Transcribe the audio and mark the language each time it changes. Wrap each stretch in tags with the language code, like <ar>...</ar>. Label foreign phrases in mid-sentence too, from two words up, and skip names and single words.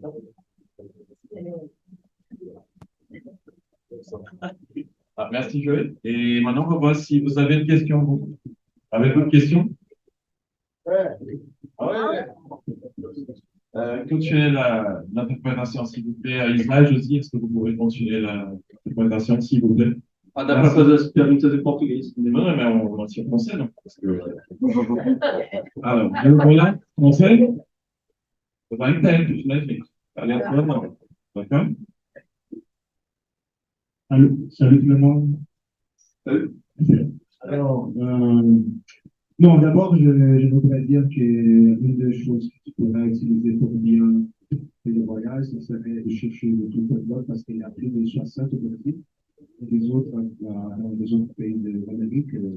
<fr>Ah, merci Joël. Et maintenant, on va voir si vous avez une question. Vous avez-vous une question? Ouais. Ouais. Continuez l'interprétation, s'il vous plaît. À Ismaël aussi, est-ce que vous pouvez continuer l'interprétation, s'il vous plaît?</fr> <pt>Ah, dá para fazer as perguntas em português.</pt> <fr>Non, non, mais on tire français, non? Parce que... Alors, voilà, français. On va entendre, j'imagine. Allez, non. D'accord? Salut tout le monde. Salut. Alors, non, d'abord, je voudrais dire qu'une des choses que tu pourrais utiliser pour bien faire le voyage, ce serait de chercher le tout blog parce qu'il y a plus de 60 objectifs dans des autres pays d'Amérique.</fr>